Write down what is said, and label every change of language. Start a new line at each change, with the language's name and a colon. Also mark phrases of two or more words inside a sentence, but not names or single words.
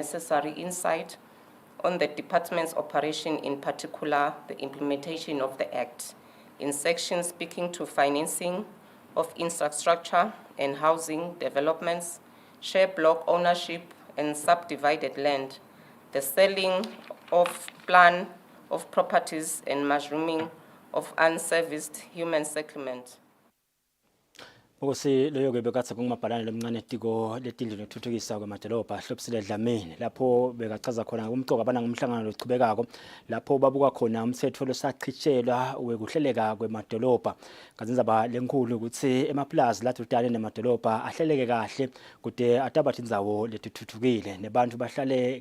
English: necessary insight on the department's operation, in particular the implementation of the Act, in sections speaking to financing of infrastructure and housing developments, share block ownership and subdivided land, the selling of plan of properties and mushrooming of unserviced human settlement.
Swati: Ukuthi leyo ke bekathe ngumabhalane lomncane etiko letindlu lokuthuthukisa kwamadolobha Hlobisile Dlamini lapho bekachaza khona umxoka abana ngumhlangano lochubekako lapho babuka khona umthetho losachitshelwa wekuhleleka kwemadolobha kazindzaba lenkulu ukuthi emaplaza lathi udale nemadolobha ahleleke kahle kude atabathi indzawo letuthuthukile nebantu bahlale